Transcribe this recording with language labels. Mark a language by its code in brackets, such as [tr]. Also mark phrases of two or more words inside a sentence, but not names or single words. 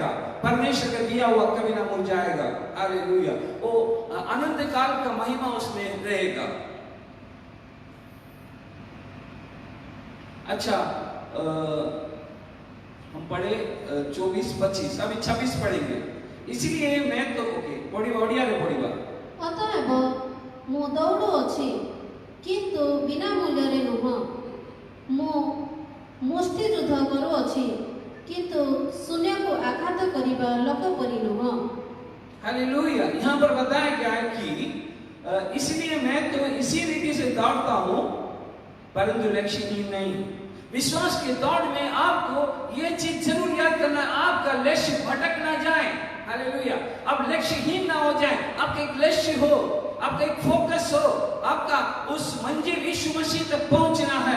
[hi] परमेश्वर का दिया हुआ कभी ना मुरझाएगा। हालेलुया, वो अनंत काल का महिमा उसमें रहेगा। अच्छा, हम पढ़े 24-25, अभी 26 पढ़ेंगे, इसलिए मैं तो पढ़िबा [or] ଅତଏବ ମୁଁ ଦୌଡ଼ୁଅଛି କିନ୍ତୁ ବିନା ମୂଲ୍ୟରେ ନୁହଁ, ମୁଁ ମୁଷ୍ଟି ଯୁଦ୍ଧ କରୁଅଛି କିନ୍ତୁ ଶୂନ୍ୟକୁ ଆଘାତ କରିବା ଲୋକ ପରି ନୁହଁ। [hi] हालेलुया, यहाँ पर बताया गया है कि इसलिए मैं तो इसी रीति से दौड़ता हूँ परंतु लक्ष्यहीन नहीं। विश्वास के दौड़ में आपको ये चीज जरूर याद करना, आपका लक्ष्य भटक ना जाए। हालेलुया, अब लक्ष्यहीन ना हो जाए, आपका एक लक्ष्य हो, आपका एक फोकस हो, आपका उस मंजिल यीशु मसीह तक पहुंचना है।